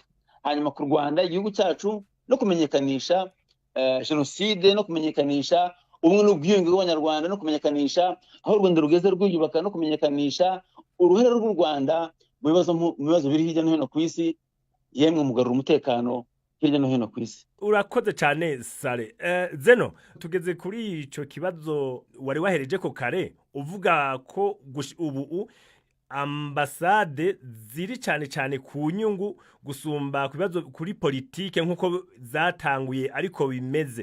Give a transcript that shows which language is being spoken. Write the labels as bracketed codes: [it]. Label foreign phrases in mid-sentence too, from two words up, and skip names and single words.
[rw] Hanyuma ku Rwanda igihugu cyacu no kumenyekanisha jenoside no kumenyekanisha ubumwe n'ubwiyunge bw'Abanyarwanda no kumenyekanisha aho u Rwanda rugeze rwiyubaka no kumenyekanisha uruhare rw'u Rwanda mu bibazo biri hirya no hino ku isi, yemwe mugarura umutekano hirya no hino ku isi. Urakoze cyane Sale. [rn] Zeno, tugeze kuri ico kibazo wari wahereje ko kare uvuga ko ubu ambasade ziri cyane ku nyungu gusumba kubibazo kuri politike nkuko zatanguye ariko bimeze.